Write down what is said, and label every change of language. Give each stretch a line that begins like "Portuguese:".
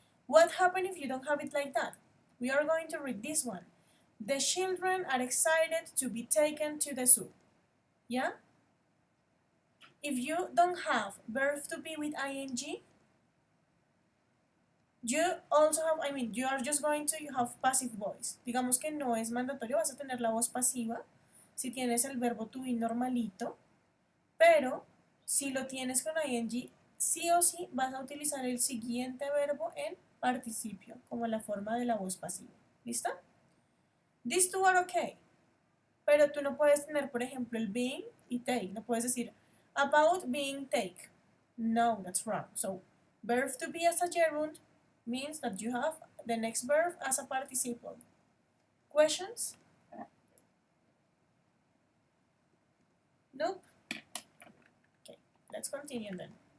English: What happens if you don't have it like that? We are going to read this one. The children are excited to be taken to the zoo. Yeah? If you don't have verb to be with ing, you also have, you are just going to have passive voice.
Spanish: Digamos que no es mandatorio, vas a tener la voz pasiva si tienes el verbo to be normalito, pero si lo tienes con ing, sí o sí vas a utilizar el siguiente verbo en participio, como la forma de la voz pasiva. ¿Listo?
English: These two are okay,
Spanish: pero tú no puedes tener, por ejemplo, el being y take. No puedes decir
English: about being take. No, that's wrong. So, verb to be as a gerund means that you have the next verb as a participle. Questions? Nope? Okay, let's continue then.